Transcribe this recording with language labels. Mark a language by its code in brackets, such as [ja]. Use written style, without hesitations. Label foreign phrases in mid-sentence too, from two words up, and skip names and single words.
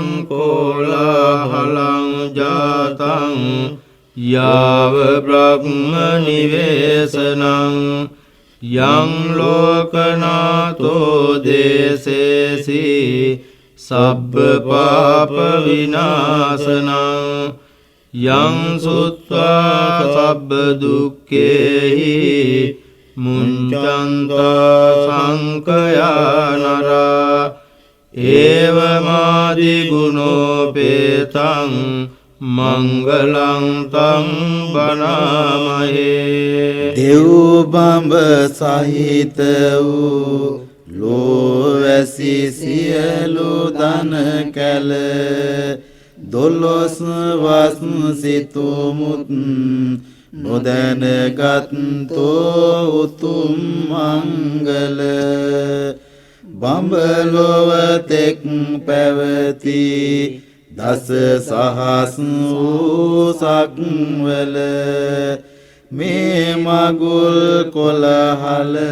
[pi] කෝලාහලං ජාතං යාව බ්‍රහ්ම නිවේසනං යං ලෝකනාතෝ දේසේසි සබ්බ පාප විනාශනං යං සුත්වා සබ්බ දුක්ඛේහි මුංචන්තා සංකයා නරා ඒවමාදි ගුණෝපේතං මංගලං තං බණාමහේ [si] දෙව් බඹ සහිත වූ ලෝවැසි සියලු දන කැල දොළොස් වස් සිතුමුත් නොදැනගත්තෝ උතුම් මංගල බඹලොව තෙක් පැවති දස සහස් වූ සක්වල මේ මගුල් කොළහල